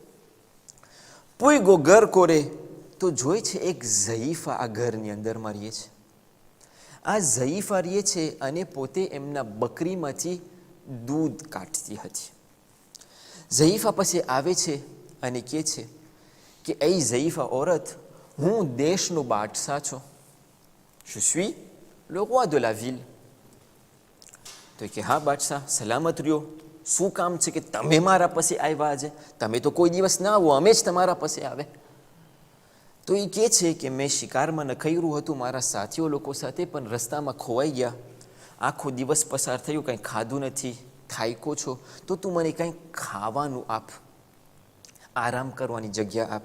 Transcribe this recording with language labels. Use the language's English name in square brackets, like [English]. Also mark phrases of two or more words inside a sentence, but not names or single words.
[Gujarati] પૂયગો ઘર કોરે તો જોઈ છે એક ઝયીફા આ ઘરની અંદરમાં રહીએ છે. આ ઝયીફા રહીએ છે અને પોતે એમના બકરીમાંથી દૂધ કાઢતી હતી. ઝયીફા પછી આવે છે અને કહે છે કે એ ઝયીફા औरत, હું દેશનો બાદશાહ છું. [French] Je suis le roi de la ville. [Gujarati] તો કે હા બાદશાહ, સલામત રહ્યો. શું કામ છે કે તમે મારા પાસે આવ્યા આજે? તમે તો કોઈ દિવસ ના આવો, અમે જ તમારા પાસે આવે. તો એ કહે છે કે મેં શિકારમાં નખાયું હતું મારા સાથીઓ લોકો સાથે, પણ રસ્તામાં ખોવાઈ ગયા. આખો દિવસ પસાર થયો, કંઈ ખાધું નથી, થાક્યો છો, તો તું મને કંઈ ખાવાનું આપ, આરામ કરવાની જગ્યા આપ.